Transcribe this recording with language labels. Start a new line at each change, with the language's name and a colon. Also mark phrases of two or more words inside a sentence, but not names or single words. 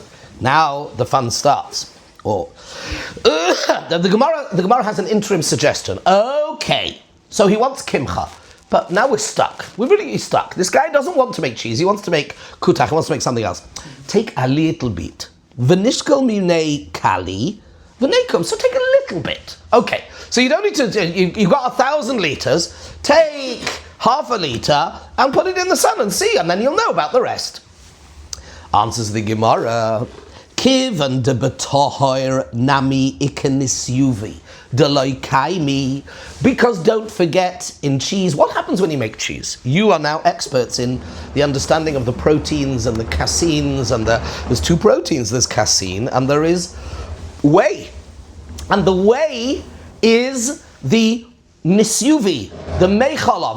English: Now the fun starts. The Gemara has an interim suggestion. Okay, so he wants kimcha, but now we're stuck. We're really stuck. This guy doesn't want to make cheese. He wants to make kutach. He wants to make something else. Take a little bit.
Aramaic: ונשקל מיניה קלי ונקום.
English: So take a little bit. Okay, so you don't need to. You've got 1,000 liters. Take half a liter and put it in the sun and see, and then you'll know about the rest. Answers the Gemara.
Aramaic: כיון דבטחיר נמי איכא נסיובי דלא קיימי.
English: Because don't forget, in cheese, what happens when you make cheese? You are now experts in the understanding of the proteins and the caseins, and there's 2 proteins. There's casein and there is whey, and the whey is the nisyuvi, the meichalav.